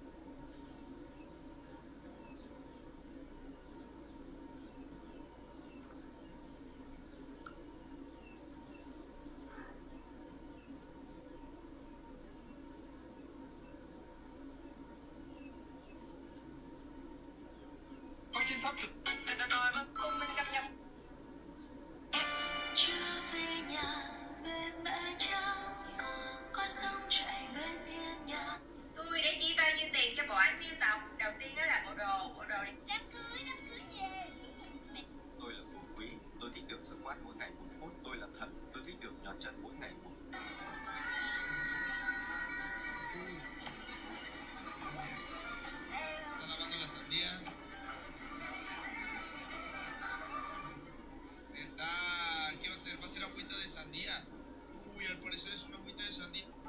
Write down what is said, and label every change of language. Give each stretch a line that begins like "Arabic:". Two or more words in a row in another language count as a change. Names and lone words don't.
Vietnamese: Tôi đã chi bao nhiêu tiền cho bộ ảnh miêu tộc. Đầu tiên đó là bộ đồ đi. Đám cưới gì? Tôi là Phú Quý, tôi thích được squat mỗi ngày 1 phút. Tôi là Thần, tôi thích được nhón chân mỗi ngày 1 phút.
Spanish: ¿Está lavando la sandía? ¿Qué va a hacer? ¿Va a hacer agüita de sandía? Uy, al parecer es una agüita de sandía.